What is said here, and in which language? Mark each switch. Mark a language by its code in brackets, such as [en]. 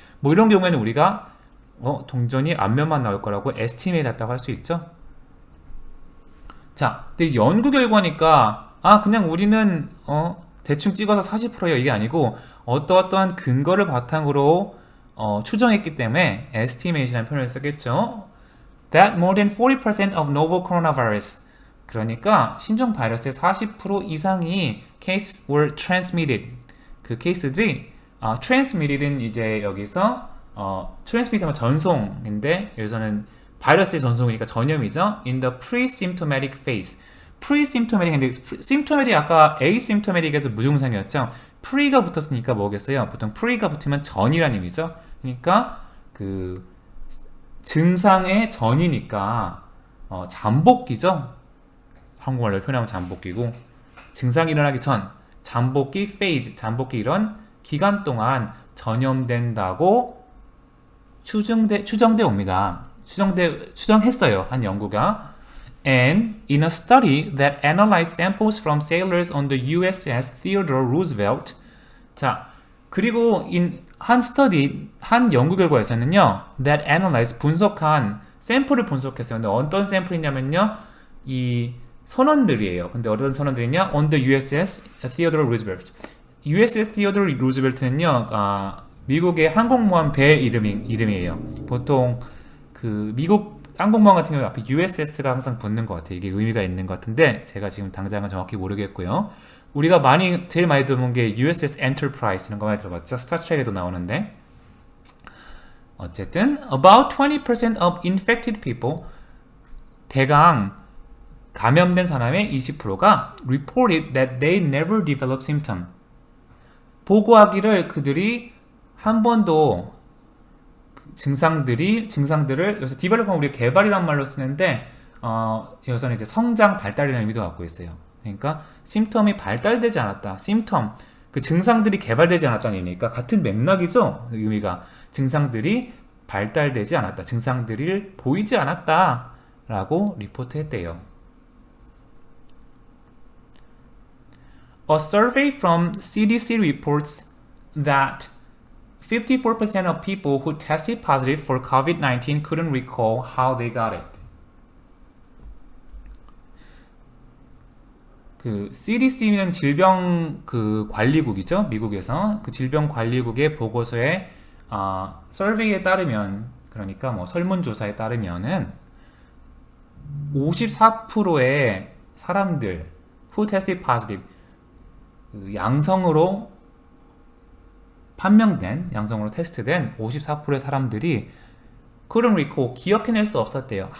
[ko] 뭐 이런 경우에는 우리가 동전이 앞면만 나올 거라고 에스티메이트 했다고 할 수 있죠. 자, 근데 연구 결과니까 그냥 우리는 대충 찍어서 40%예요 이게 아니고 어떠한 근거를 바탕으로 추정했기 때문에 estimate이라는 표현을 쓰겠죠. [en] That more than 40% of novel coronavirus, [ko] 그러니까 신종 바이러스의 40% 이상이 [en] case were transmitted. [ko] 그 케이스들이 transmitted은 이제 여기서 transmit하면 전송인데 여기서는 바이러스의 전송이니까 전염이죠. [en] In the pre-symptomatic phase. [ko] pre-symptomatic인데 symptomatic 아까 asymptomatic에서 무증상이었죠. pre가 붙었으니까 뭐겠어요? 보통 pre가 붙으면 전이라는 의미죠. 그러니까 그 증상의 전이니까 잠복기죠. 한국말로 표현하면 잠복기고 증상이 일어나기 전 잠복기 phase, 잠복기 이런 기간 동안 전염된다고 추정돼 옵니다. 추정했어요. 한 연구가. [en] And in a study that analyzed samples from sailors on the USS Theodore Roosevelt. [ko] 자, 그리고 한 연구 결과에서는요, [en] that analyzed [ko] 분석한 샘플을 분석했어요. 근데 어떤 샘플이냐면요, 이 선원들이에요. 근데 어떤 선원들이냐? [en] On the USS Theodore Roosevelt. [ko] USS Theodore Roosevelt는요, 미국의 항공모함 배 이름이에요. 보통 그 미국 항공모함 같은 경우에 앞에 USS가 항상 붙는 것 같아요. 이게 의미가 있는 것 같은데 제가 지금 당장은 정확히 모르겠고요. 우리가 제일 많이 들어본 게 USS Enterprise 이런 거 많이 들어봤죠. 스타트rek에도 나오는데 어쨌든 [en] about 20% of infected people, [ko] 대강 감염된 사람의 20%가 [en] reported that they never developed symptom. [ko] 보고하기를 그들이 한 번도 증상들을 여기서 develop은 우리 개발이란 말로 쓰는데 여기서는 이제 성장, 발달이라는 의미도 갖고 있어요. 그러니까 심텀이 발달되지 않았다. 심텀, 그 증상들이 개발되지 않았다는 의미니까 같은 맥락이죠. 의미가 증상들이 발달되지 않았다. 증상들이 보이지 않았다. 라고 리포트했대요. [en] A survey from CDC reports that 54% of people who tested positive for COVID-19 couldn't recall how they got it. [ko] 그 CDC는 질병 그 관리국이죠. 미국에서 그 질병 관리국의 보고서에 서베이에 따르면, 그러니까 뭐 설문조사에 따르면은 54%의 사람들 [en] who tested positive, [ko] 그 양성으로 판명된, 양성으로 테스트된 54%의 사람들이 [en] couldn't recall, [ko] 기억해낼 수 없었대요.